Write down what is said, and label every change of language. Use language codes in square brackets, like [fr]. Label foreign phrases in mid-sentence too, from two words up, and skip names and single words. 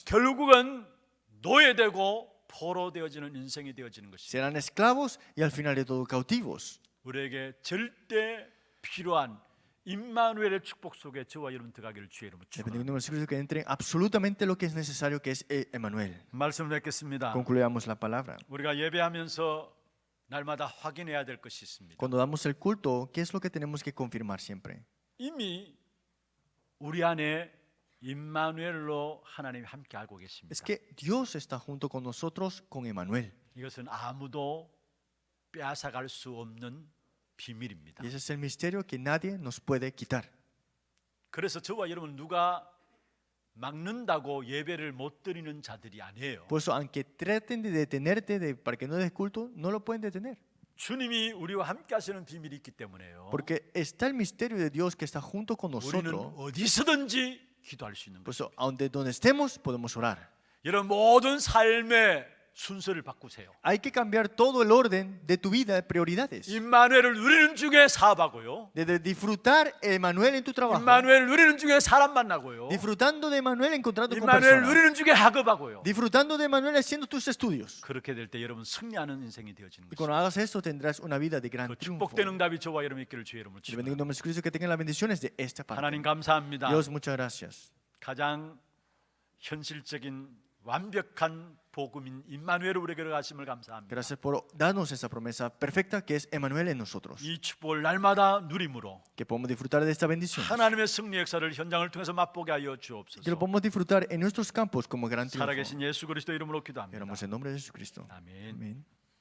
[ko] 결국은 노예되고 포로되어지는 인생이 되어지는 것입니다. [es] Serán esclavos y al final de todo cautivos. [ko] 우리에게 절대 필요한 임마누엘의 축복 속에 저와 여러분 들어가기를 주의 이름으로 [es] Dependiendo [ko] 축원합니다. [es] del versículo que entren absolutamente lo que es necesario, que es Emmanuel. [ko] 말씀을 맺겠습니다. [es] Concluyamos la palabra. [ko] 우리가 예배하면서 날마다 확인해야 될 것이 있습니다. [es] Cuando damos el culto, ¿qué es lo que tenemos que confirmar siempre? [ko] 이미 우리 안에 임마누엘로 하나님이 함께 알고 계십니다. [es] Es que Dios está junto con nosotros con Emmanuel. [ko] 이것은 아무도 빼앗아갈 수 없는 비밀입니다. [es] Y ese es el misterio que nadie nos puede quitar. [ko] 그래서 저와 여러분 누가 막는다고 예배를 못 드리는 자들이 아니에요. [es] Por eso, aunque traten de detenerte para que no des culto, no lo pueden detener. [ko] 주님이 우리와 함께 하시는 비밀이 있기 때문에요. [es] Porque está el misterio de Dios que está junto con [ko] 우리는 [es] nosotros. [ko] 어디서든지 기도할 수 있는 [es] Por [ko] 거죠. [es] eso, donde estemos, podemos orar. [ko] 여러분 모든 삶의 순서를 바꾸세요. [es] Hay que cambiar todo el orden de tu vida, de prioridades. [ko] 임마누엘을 누리는 중에 사업하고요. [es] Desde disfrutar Emmanuel en tu trabajo, [ko] 임마누엘을 누리는 중에 사람 만나고요. [es] disfrutando de Emmanuel encontrando con [ko] 임마누엘을 [es] personas, [ko] 누리는 중에 학업하고요. [es] disfrutando de Emmanuel haciendo tus estudios. [ko] 그렇게 될 때 여러분 승리하는 인생이 되어지는 [es] Y cuando [ko] 것입니다. [es] hagas esto tendrás una vida de gran [ko] 그 [es] triunfo. [ko] 축복된 응답이 저와 여러분 있기를 주의 이름으로 [es] Y bendigo [ko] 축원합니다. [es] en nombre de Cristo que tengan las bendiciones de esta parte. [ko] 하나님 감사합니다. [es] Dios, muchas gracias. [ko] 가장 현실적인 완벽한 복음인 임마누엘을 우리에게 가심을 감사합니다. [es] Gracias por darnos esa promesa perfecta que es Emmanuel en nosotros. [ko] 이 축복을 날마다 누림으로 [es] Que podemos disfrutar de esta bendición. [ko] 하나님의 승리 역사를 현장을 통해서 맛보게 하여 [es] Que lo [ko] 주옵소서. [es] podemos disfrutar en nuestros campos como gran triunfo. [ko] 살아계신 예수 그리스도 이름으로 기도합니다. [es] Oramos en nombre de Jesucristo. [ko] 아멘. [es] Amén.